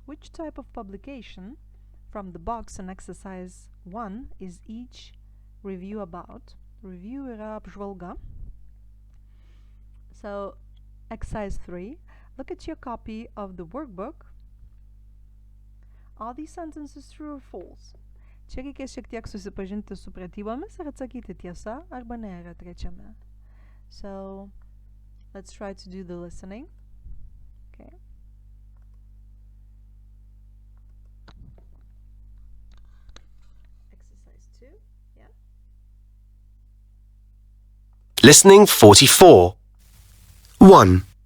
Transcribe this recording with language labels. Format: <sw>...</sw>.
<en>Which type of publication from the box in exercise 1 is each review about?</en> <lt>Review yra apžvalga.</lt> <en>So exercise 3. Look at your copy of the workbook. Are these sentences true or false?</en> <lt>Čia reikės šiek tiek susipažinti su pratybomis ir atsakyti tiesa arba ne yra trečiame.</lt> <en>So let's try to do the listening. Okay. Exercise 2. Yeah. Listening 44. 1.</en>